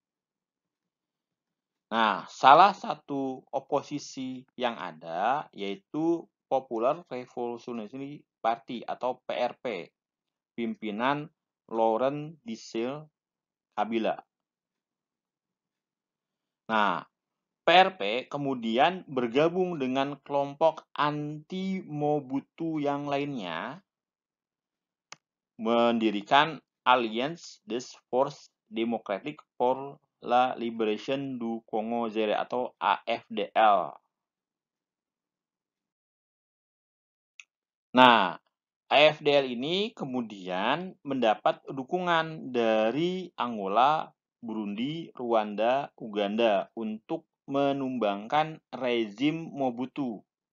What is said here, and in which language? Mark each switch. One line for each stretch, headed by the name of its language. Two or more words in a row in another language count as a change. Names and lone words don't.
Indonesian: Nah, salah satu oposisi yang ada yaitu Popular Revolutionary Party atau PRP, pimpinan Laurent Desire Kabila. Nah, PRP kemudian bergabung dengan kelompok anti-Mobutu yang lainnya, mendirikan Alliance des Forces Démocratiques pour la Libération du Congo Zaire atau AFDL. Nah, AFDL ini kemudian mendapat dukungan dari Angola, Burundi, Rwanda, Uganda untuk menumbangkan rezim Mobutu.